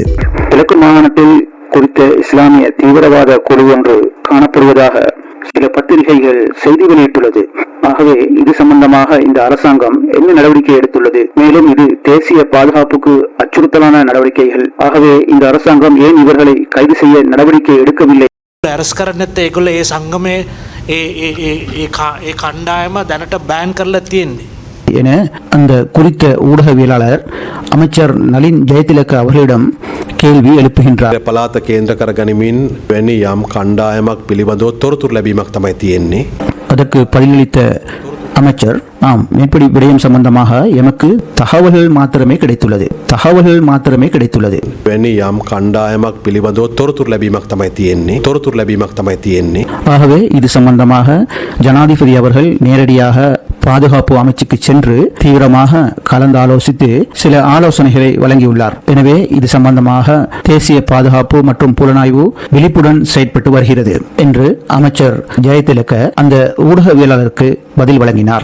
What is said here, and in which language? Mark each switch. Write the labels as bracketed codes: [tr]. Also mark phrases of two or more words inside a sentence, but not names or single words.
[ta] கிழக்கு மாகாணத்தில் குறித்த இஸ்லாமிய தீவிரவாத குழு ஒன்று காணப்படுவதாக சில பத்திரிகைகள் செய்தி வெளியிட்டுள்ளது. ஆகவே இது சம்பந்தமாக இந்த அரசாங்கம் என்ன நடவடிக்கை எடுத்துள்ளது? மேலும் இது தேசிய பாதுகாப்புக்கு அச்சுறுத்தலான நடவடிக்கைகள். ஆகவே இந்த அரசாங்கம் ஏன் இவர்களை கைது செய்ய நடவடிக்கை எடுக்கவில்லை? [si] ඇරස් කරන්නත් ඒගොල්ලෝ ඒ සංගමේ ඒ කණ්ඩායම දැනට බෑන් කරලා තියෙන්නේ [ta] என அந்த குறித்த ஊடகவியலாளர் அமைச்சர் நளின் ஜெயதிலக அவர்களிடம் கேள்வி எழுப்புகின்றார். [si] පළාත කේන්ද්‍ර කර ගනිමින් වැනි යම් කණ්ඩායමක් පිළිබඳව තොරතුරු ලැබීමක් තමයි තියෙන්නේ. [ta] அதற்கு பதிலளித்த அமைச்சர், ஆம், மேற்படி விடயம் சம்பந்தமாக எமக்கு தகவல்கள் மாத்திரமே கிடைத்துள்ளது. [si] වැනි යම් කණ්ඩායමක් පිළිබඳව තොරතුරු ලැබීමක් තමයි තියෙන්නේ. [ta] ஆகவே இது சம்பந்தமாக ஜனாதிபதி அவர்கள் நேரடியாக பாதுகாப்பு அமைச்சுக்கு சென்று தீவிரமாக கலந்தாலோசித்து சில ஆலோசனைகளை வழங்கியுள்ளார். எனவே இது சம்பந்தமாக தேசிய பாதுகாப்பு மற்றும் புலனாய்வு விழிப்புடன் செயற்பட்டு வருகிறது என்று அமைச்சர் ஜெயதிலக அந்த ஊடகவியலாளருக்கு பதில் வழங்கினார்.